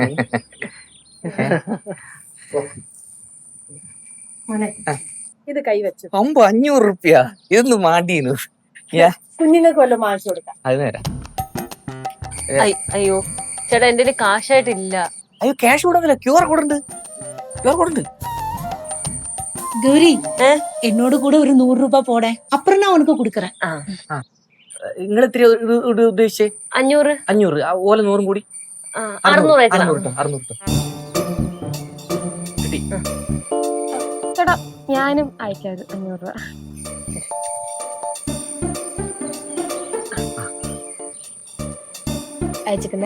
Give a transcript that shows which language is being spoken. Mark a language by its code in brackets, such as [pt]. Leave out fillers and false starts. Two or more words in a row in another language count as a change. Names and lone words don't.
[ml] മോനെ ഇത് കൈവച്ചു. 500 റുപ്യ ഇതൊന്നും മാണ്ടീന്നു. കുഞ്ഞുങ്ങൾക്ക് വല്ലതും വാങ്ങിച്ചു കൊടുക്കാം. അത് നേരം. അയ്യോ ചേട്ടാ, എന്റെ കാശായിട്ടില്ല. അയ്യോ, ക്യാഷ് കൊടുന്നില്ല. [en] QR code [ml] ഉണ്ട്. [ta] கௌரி, என்னோட கூட ஒரு 100 ரூபாய் போட, அப்புறம் நான் உனக்கு கொடுக்கறேன். [ml] നിങ്ങൾ ഇത്തിരി ഉദ്ദേശിച്ചേ? 500. 500. ഓല 100 കൂടി 600 അയക്കണം. 600. ചേട്ടാ, ഞാനും അയക്കാം 500 രൂപ. അയച്ചിക്കുന്നേ.